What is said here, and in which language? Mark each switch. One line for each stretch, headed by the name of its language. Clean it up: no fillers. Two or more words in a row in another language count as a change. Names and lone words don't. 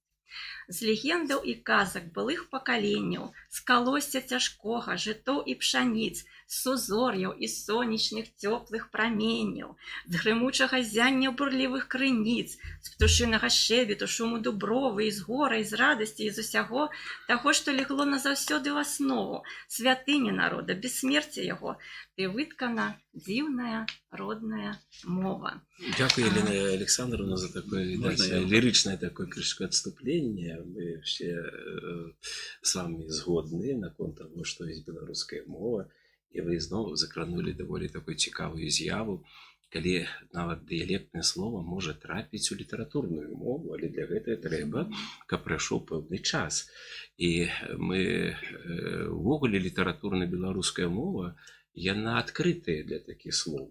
Belarusian: З легендаў і казак былых пакаленняў, з калосся цяжкога, жытоў і пшаніц, з сузор'яў і сонечных цёплых праменняў, з грымучага зяння бурлівых крыніц, з птушынага шэбету, шуму дубровы, і з гора, і з радасці, і з усяго таго, што легло назаўсёды ў аснову, святыня народа, бессмерце яго, ты выткана дзіўная родная мова.
Russian: Дякую, Елена Александровна, за такое, видать, лиричное такое крышко отступление. Мы все с вами згодны на конт того, что есть белорусская мова. И вы снова закранули довольно такую
Belarusian: цікавую з'яву, калі нават дыялектнае слово можа трапіць у літаратурную мову, але для гэтага трэба, каб прайшоў пэўны час. І мы увогуле літаратурная беларуская мова, яна адкрытая для такіх слоў.